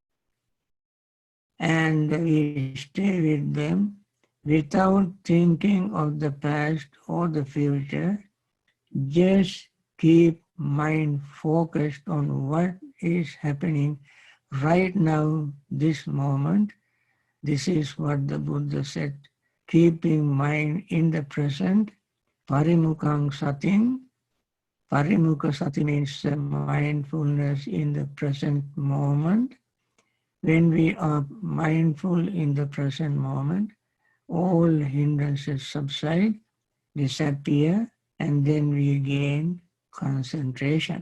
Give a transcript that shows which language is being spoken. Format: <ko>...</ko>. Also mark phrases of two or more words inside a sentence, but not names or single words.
<en>and we stay with them without thinking of the past or the future. Just keep mind focused on what is happening right now, this moment. This is what the Buddha said, keeping mind in the present.</en> <pi>Parimukhaṁ satim. Parimukha sati</pi> <en>means mindfulness in the present moment. When we are mindful in the present moment, all hindrances subside, disappear, and then we gain concentration.</en>